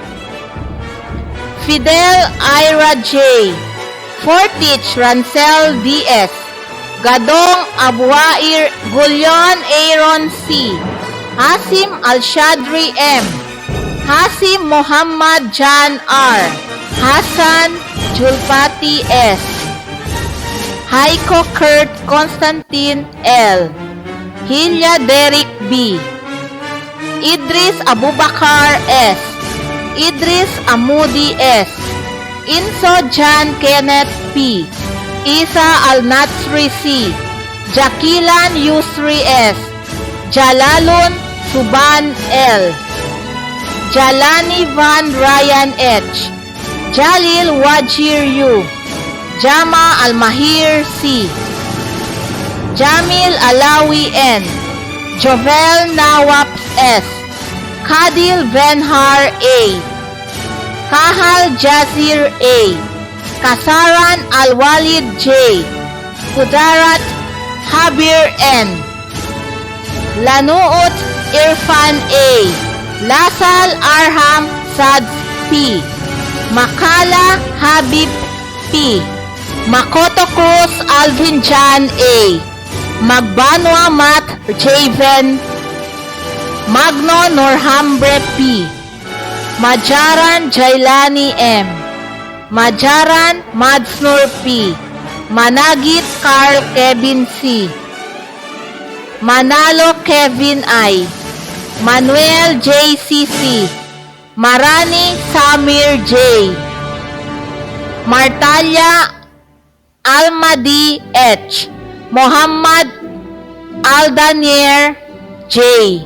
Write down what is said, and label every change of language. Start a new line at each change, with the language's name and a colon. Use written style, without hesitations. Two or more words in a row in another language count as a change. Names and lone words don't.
English: Fidel Ira J. Fortich Rancel DS. Gadong Abuair Gulion Aaron C. Hasim Al-Shadri M. Hasim Muhammad Jan R. Hassan Julpati S. Haiko Kurt Constantine L. Hilya Derek B. Idris Abubakar S. Idris Amudi S. Inso John Kenneth P. Isa Al-Natsri C. Jakilan Yusri S. Jalalun Suban L. Jalani Van Ryan H. Jalil Wajir U. Jama Al-Mahir C. Jamil Alawi N. Jovel Nawaps S. Kadil Benhar A. Kahal Jazir A. Kasaran Al-Walid J. Kudarat Habir N. Lanuot Irfan A. Lasal Arham Sads P. Makala Habib P. Makoto Cruz Alvin Jan A. Magbanwa Mat Javen. Magno Norhambre P. Majaran Jailani M. Majaran Madsnur P. Managit Carl Kevin C. Manalo Kevin I. Manuel JCC. Marani Samir J. Martalia Almadi H. Muhammad Aldanier J.